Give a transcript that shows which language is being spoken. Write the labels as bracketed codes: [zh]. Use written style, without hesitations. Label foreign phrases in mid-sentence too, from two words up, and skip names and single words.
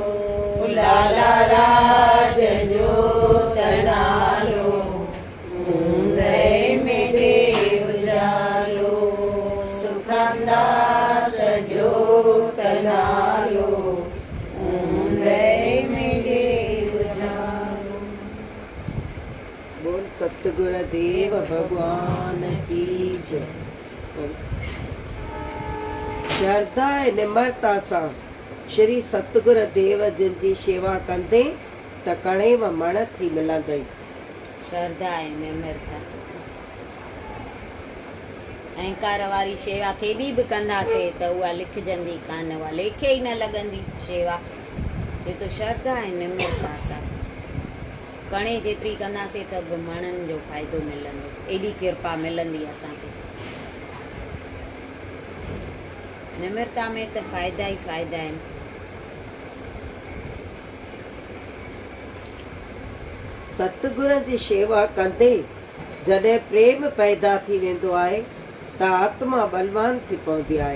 [sd] लाला राज जो नालो, मूंदे मिले उजालो। सुखदास जो नालो, मूंदे मिले उजालो। [hi] बोल सतगुरुदेव भगवान की जय। [sd] श्रद्धा निर्मलता सां श्री सतगुरु देव जिन जी शेवा कंदे त कणे व मण थी मिलंदई। श्रद्धा ऐं निर्मलता। अहंकार वारी शेवा केॾी बि कंदासीं त उहा लिखजंदी कान, उहा लेखे ई न लॻंदी शेवा। ये तो श्रद्धा ऐं निर्मलता सां कणे जेतिरी कंदासीं त बि मणनि जो फ़ाइदो मिलंदो, एॾी कृपा मिलंदी असांखे। निर्मलता में त फ़ाइदा ई फ़ाइदा आहिनि। सतगुरु जी शेवा कंदे जॾहिं प्रेम पैदा थी वेंदो आहे त आत्मा बलवान थी पवंदी आहे।